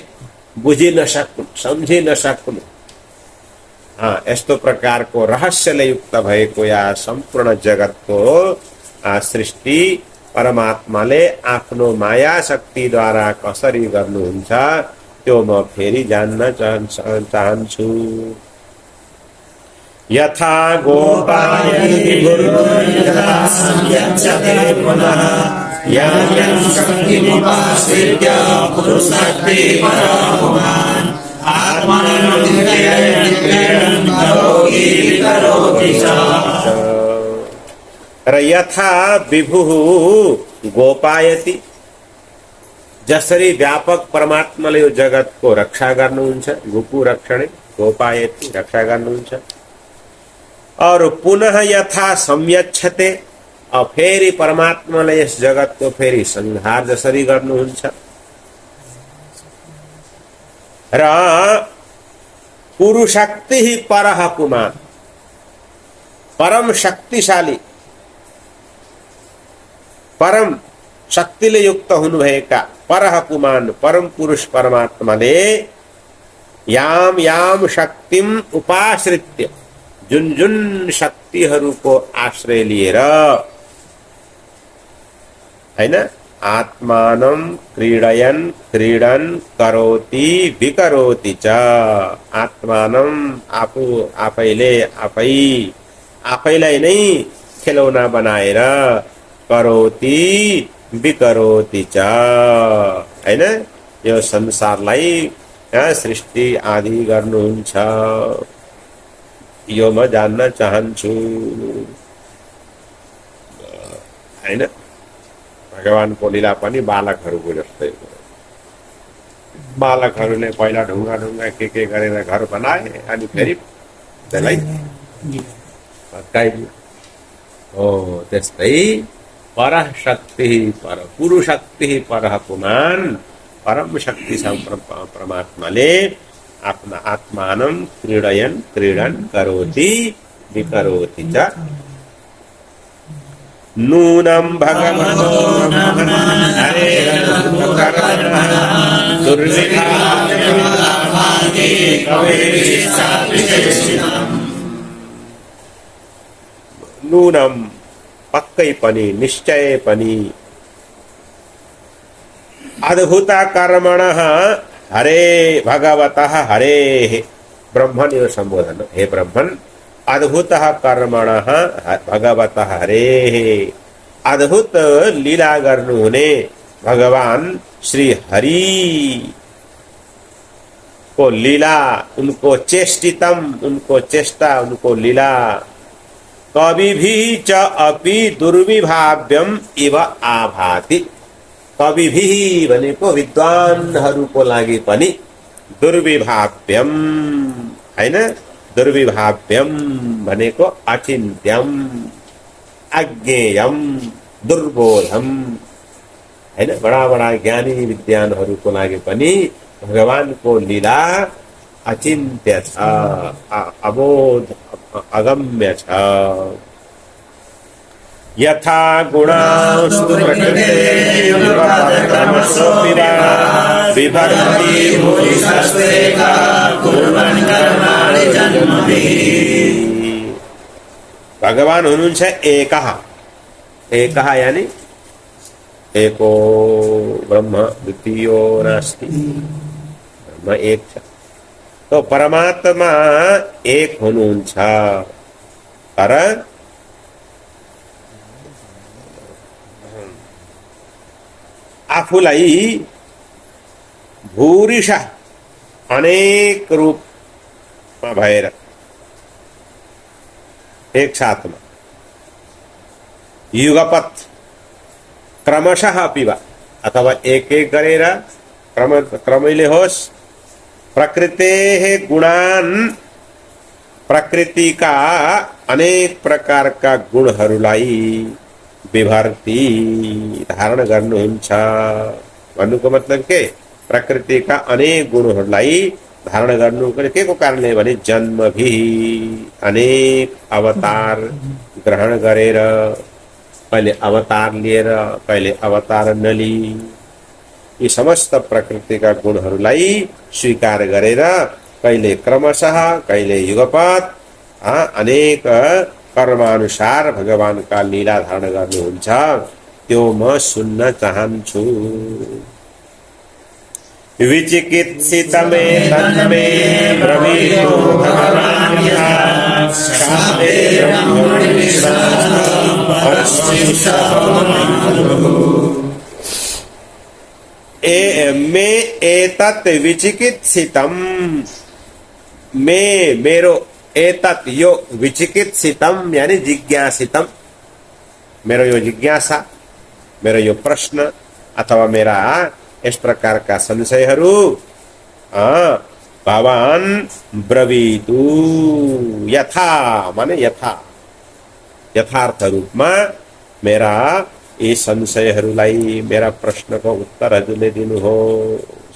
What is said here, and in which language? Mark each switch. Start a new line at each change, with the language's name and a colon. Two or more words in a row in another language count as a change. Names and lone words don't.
Nepali: बुझि नसक्नु, सम्झि नसक्नु, यस्तो प्रकारको रहस्यले युक्त भएको या सम्पूर्ण जगतको सृष्टि परमात्माले आफ्नो माया शक्तिद्वारा कसरी गर्नुहुन्छ त्यो म फेरि जान्न चाहन्छु।
Sanskrit: यथा गोपाय यं यं शक्तिमुपाश्रित्य पुरुषशक्ति परापुमान् आत्मानं क्रीडयन् करोति च। यथा विभुः गोपायति,
Nepali: जसरी व्यापक परमात्माले यो जगतको रक्षा गर्नुहुन्छ,
Sanskrit: गोपु रक्षणे गोपायति
Nepali: रक्षा गर्नुहुन्छ।
Sanskrit: और पुनः यथा संयच्छते,
Nepali: और फेरि परमात्माले यस जगतको फेरि संहार जसरी गर्नुहुन्छ। र
Sanskrit: पुरुषशक्ति परः पुमान्,
Nepali: परम शक्तिशाली परम शक्तिले युक्त हुनुभएका
Sanskrit: परः पुमान्
Nepali: परम पुरुष परमात्माले
Sanskrit: याम याम शक्तिम उपाश्रित्य,
Nepali: जुन जुन शक्तिहरूको आश्रय लिएर, हैन,
Sanskrit: आत्मानं क्रीडयन् क्रीडन करोति विकरोति च।
Nepali: आत्मानं आफू आफैलाई नै खेलौना बनाएर
Sanskrit: करोति विकरोति च,
Nepali: हैन, यो संसारलाई सृष्टि आदि गर्नुहुन्छ। यो म जान्न चाहन्छु, हैन। भगवानको लीला पनि बालकहरूको जस्तै हो। बालकहरूले पहिला ढुङ्गा ढुङ्गा के गरेर घर बनाए, अनि फेरि त्यसलाई भत्काइदियो। हो त्यस्तै
Sanskrit: परः शक्ति पर पुरुषशक्ति परः पुमान्,
Nepali: परम शक्ति परमात्माले आफ्ना
Sanskrit: आत्मानं क्रीडन करोति विकरोति च। नूनं भगवतो नूनं
Nepali: पक्कै पनि निश्चय पनि
Sanskrit: अद्भुत कर्मणः हरे भगवतः हरे ब्रह्मन
Nepali: यो संबोधन,
Sanskrit: हे ब्रह्मन अद्भुत कर्मणः भगवतः हरे,
Nepali: अद्भुत लीला गर्नुहुने भगवान श्री हरि को लीला, उनको चेष्टितम, उनको चेष्टा, उनको लीला
Sanskrit: कवि भी च अपि दुर्विभाव्यम इव आभाति।
Nepali: कवि भी भनेको विद्वानहरूको लागि पनि दुर्विभाव्यम, हैन, दुर्विभाव्यम भनेको
Sanskrit: अचिन्त्यम, अज्ञेयम, दुर्बोधम,
Nepali: हैन, बडा बडा ज्ञानी विद्वानहरूको लागि पनि भगवानको लीला अचिन्त्य छ, अबोध अगम्य छ।
Sanskrit: यथा गुणास्तु प्रकृते विभक्ति भूरिशस्तेका कुर्वन् कर्माणि जन्मभिः।
Nepali: भगवान हुनुहुन्छ एकः, एकः यानी
Sanskrit: एको ब्रह्म द्वितीयो नास्ति,
Nepali: ब्रह्म एक छ। तो परमात्मा एक हुनुहुन्छ, तर आफूलाई भूरिश अनेक रूपमा भएर एक साथमा युगपथ क्रमशः पिवा, अथवा एक एक गरेर क्रमैले होस्,
Sanskrit: प्रकृतेः गुणान्,
Nepali: प्रकृतिका अनेक प्रकारका गुणहरूलाई विभर्ति धारण गर्नुहुन्छ। भन्नुको मतलब के, प्रकृतिका अनेक गुणहरूलाई धारण गर्नुको के को कारणले भने जन्मभि, अनेक अवतार ग्रहण गरेर, कहिले अवतार लिएर कहिले अवतार नलिई, यी समस्त प्रकृतिका गुणहरूलाई स्वीकार गरेर कहिले क्रमशः कहिले युगपथ अनेक कर्मानुसार भगवानका लीला धारण गर्नुहुन्छ। त्यो म सुन्न चाहन्छु।
Sanskrit: विचिकित्सितमे तन्मे ब्रवीतु भगवान् यथा शास्त्रे ब्रह्मणि विश्वासं मे एतत् विचिकित्सितम,
Nepali: मेरो एतत् यो विचिकित्सितम यानी जिज्ञासितम, मेरो यो जिज्ञासा, मेरो यो प्रश्न अथवा मेरा
Hindi: इस प्रकार का
Nepali: संशयहरू भवान ब्रवीतु, यथा माने यथार्थ रूपमा मेरा यी संशयहरूलाई, मेरा प्रश्नको उत्तर हजुरले दिनुहोस्।